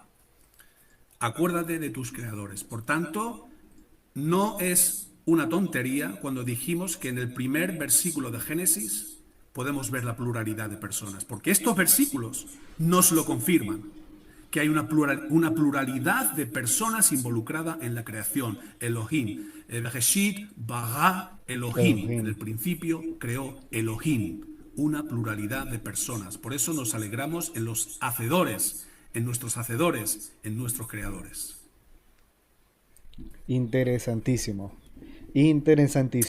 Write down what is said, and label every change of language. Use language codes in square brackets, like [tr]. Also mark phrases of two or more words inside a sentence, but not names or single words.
[es] Acuérdate de tus creadores. Por tanto, no es una tontería cuando dijimos que en el primer versículo de Génesis podemos ver la pluralidad de personas, porque estos versículos nos lo confirman, que hay una pluralidad de personas involucrada en la creación. [he] אלהים. בראשית ברא אלהים. [es] En el Elohim. principio creó Elohim. Una pluralidad de personas. Por eso nos alegramos en los hacedores, en nuestros hacedores, en nuestros creadores. Interesantísimo. Interesantísimo.